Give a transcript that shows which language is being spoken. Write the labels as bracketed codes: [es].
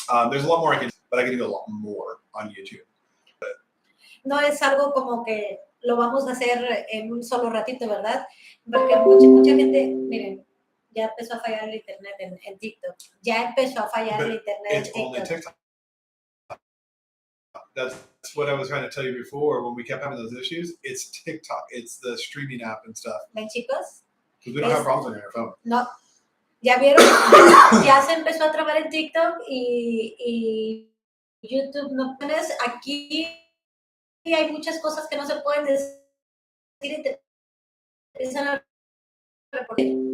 [en] There's a lot more I can do, but I can do a lot more on YouTube. But... [es] No es algo como que lo vamos a hacer en un solo ratito, ¿verdad? Porque mucha gente, miren, ya empezó a fallar el internet en TikTok. Ya empezó a fallar el internet en TikTok. [en] Only TikTok. That's what I was trying to tell you before when we kept having those issues. It's TikTok. It's the streaming app and stuff. [es] ¿Ven, chicos? [en] Because we don't have problems on your phone. No. [es] ¿Ya vieron? Ya se empezó a trabar en TikTok y YouTube no tienes, aquí hay muchas cosas que no se pueden decir y te empiezan a reportar.